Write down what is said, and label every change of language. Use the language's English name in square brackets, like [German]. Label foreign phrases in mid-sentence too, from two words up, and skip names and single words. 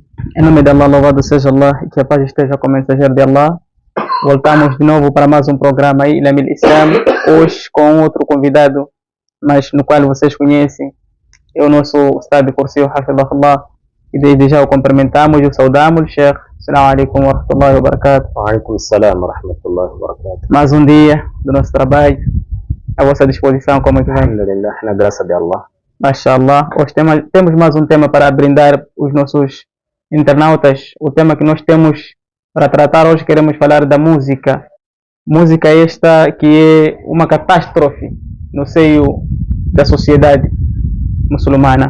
[Portuguese] Em nome de Allah, louvado seja Allah e que a paz esteja com o mensageiro de Allah. Voltamos de novo para mais um programa aí, Ilhamil Islam, hoje com outro convidado, mas no qual vocês conhecem, é o nosso Ustad Cursiu Hafidhullah, e desde já o cumprimentamos e o saudamos, Sheikh. [Arabic] السلام عليكم ورحمة الله وبركاته. وعليكم السلام ورحمة الله وبركاته. [Portuguese] Mais um dia do nosso trabalho, à vossa disposição, como é que vai? Alhamdulillah, na graça de Allah. Mashallah, hoje temos mais um tema para brindar os nossos internautas. O tema que nós temos para tratar hoje, queremos falar da música. Música esta que é uma catástrofe no seio da sociedade muçulmana.